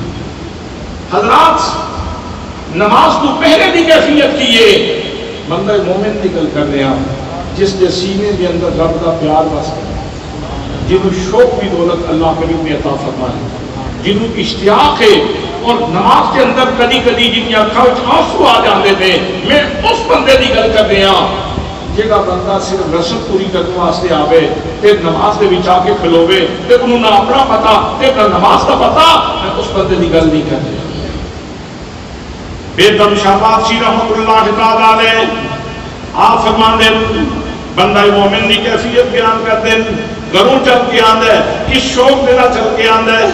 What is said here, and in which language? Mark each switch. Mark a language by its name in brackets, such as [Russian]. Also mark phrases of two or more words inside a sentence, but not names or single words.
[Urdu] حضرات، نماز تو پہلے کی کیفیت کی ہے بندہ مومن کی گل کر رہے ہیں جس کے سینے کے اندر رب کا [Punjabi] پیار بس ہے، جنہوں شوق کی دولت اللہ کریم نے عطا فرمائے، جنہوں اشتیاق ہے، اور نماز کے اندر کدی کدی جن اکھاں وچ آنسو آ جاندے نے، میں اس بندے کی گل کر رہا جہاں بندہ صرف رسم پوری کرنے واسطے آوے تے نماز دے وچ آ کے کھلوے تے انہوں نہ اپنا پتا تے نہ نماز کا پتا، میں اس بندے کی گل نہیں کر رہا۔ بیگم شاہ وارسی رحمۃ اللہ تعالی علیہ آپ فرماندے بندہ مومن کی کیفیت بیان کرتے ہیں، گھروں چل کے آندا ہے، کس شوق دینا چل کے آندا ہے۔